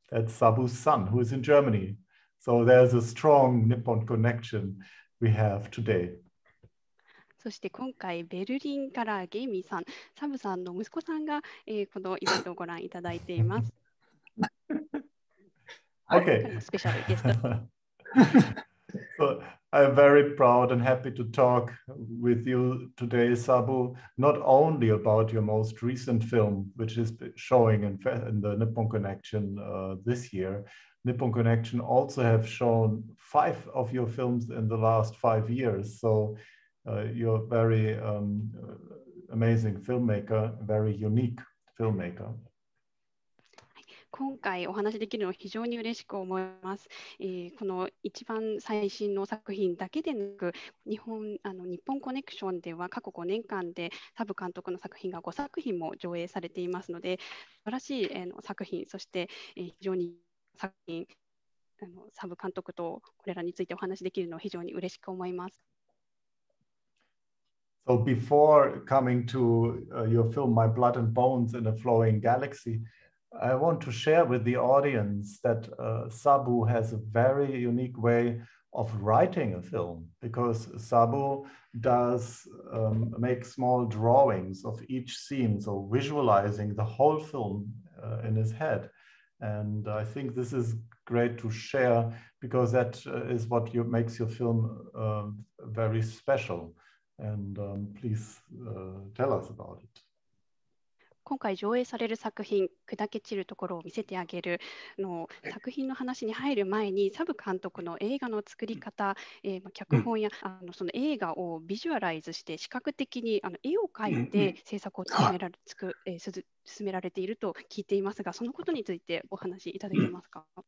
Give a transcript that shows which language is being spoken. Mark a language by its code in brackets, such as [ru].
[en] That's Sabu's son, who is in Germany. So there's a strong Nippon connection we have today. [ja] そして今回ベルリンからゲイミーさん、サブさんの息子さんが、このイベントをご覧いただいています。 [en] Okay. [ja] スペシャルゲスト。 [en] So I'm very proud and happy to talk with you today, Sabu, not only about your most recent film, which is showing in the Nippon Connection this year. Nippon Connection also have shown 5 of your films in the last 5 years. So you're a very amazing filmmaker, a very unique filmmaker. [ja] 今回お話しできるのを非常に嬉しく思います。この一番最新の作品だけでなく、日本コネクションでは過去5年間でサブ監督の作品が5作品も上映されていますので、素晴らしい作品、そして非常に作品、サブ監督とこれらについてお話しできるのを非常に嬉しく思います。 [en] So before coming to your film, My Blood and Bones in a Flowing Galaxy, I want to share with the audience that SABU has a very unique way of writing a film, because SABU does make small drawings of each scene, so visualizing the whole film in his head. And I think this is great to share, because that is what makes your film very special. And please tell us about it. [ja] 今回上映される作品「砕け散るところを見せてあげる」の作品の話に入る前に、サブ監督の映画の作り方、脚本やその映画をビジュアライズして視覚的に絵を描いて制作を進められていると聞いていますが、そのことについてお話しいただけますか？